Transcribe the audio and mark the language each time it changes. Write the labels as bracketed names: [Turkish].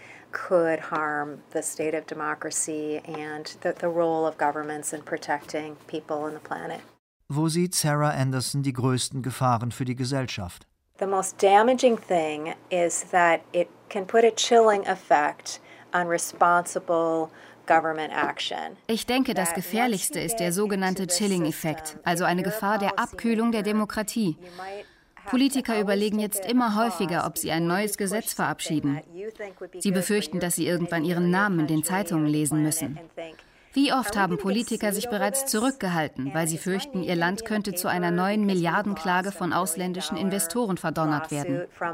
[English] Could harm the state of democracy and the role of governments in protecting people and the planet. [German] Wo sieht Sarah Anderson die größten Gefahren für die Gesellschaft? [English] The most damaging thing is that it can put a chilling effect on responsible government action. [German] Ich denke, das Gefährlichste ist der sogenannte Chilling-Effekt, also eine Gefahr der Abkühlung der Demokratie. Politiker überlegen jetzt immer häufiger, ob sie ein neues Gesetz verabschieden. Sie befürchten, dass sie irgendwann ihren Namen in den Zeitungen lesen müssen. Wie oft haben Politiker sich bereits zurückgehalten, weil sie fürchten, ihr Land könnte zu einer neuen Milliardenklage von ausländischen Investoren verdonnert werden?